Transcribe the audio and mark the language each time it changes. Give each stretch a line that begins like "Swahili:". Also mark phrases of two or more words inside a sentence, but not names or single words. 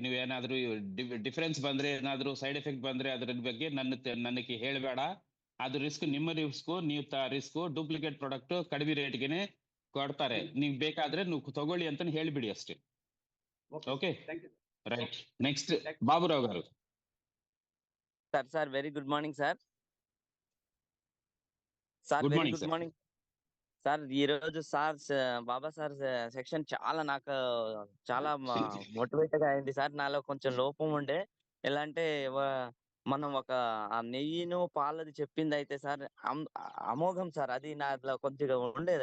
Kannada: ನೀವು ಏನಾದ್ರೂ ಡಿಫರೆನ್ಸ್ ಬಂದ್ರೆ, ಏನಾದ್ರೂ
English: side effect
Kannada: ಬಂದ್ರೆ ಅದ್ರ ಬಗ್ಗೆ ನನಗೆ ಹೇಳಬೇಡ. ಅದು ರಿಸ್ಕ್ ನಿಮ್ಮ ರಿಸ್ಕ್, ನೀವು ರಿಸ್ಕ್.
English: duplicate product
Kannada: ಕಡಿಮೆ ರೇಟ್ಗೆನೆ ಕೊಡ್ತಾರೆ, ನೀವು ಬೇಕಾದ್ರೆ ನೀವು ತಗೊಳ್ಳಿ ಅಂತ ಹೇಳ್ಬಿಡಿ ಅಷ್ಟೇ. ಓಕೆ,
English: thank you. right. next ಬಾಬುರಾವ್ గారు. sir very good morning sir. Good వెరీ morning, గుడ్ sir. morning sir.
Telugu: ఈ రోజు బాబా సార్ సెక్షన్ చాలా నాకు చాలా మోటివేట్ గా అయింది సార్. నాలో కొంచెం లోపం ఉండే, ఎలా అంటే మనం ఆ నెయ్యిను పాలది చెప్పింది అయితే సార్ అమోఘం సార్. అది నాలో కొద్దిగా ఉండేది.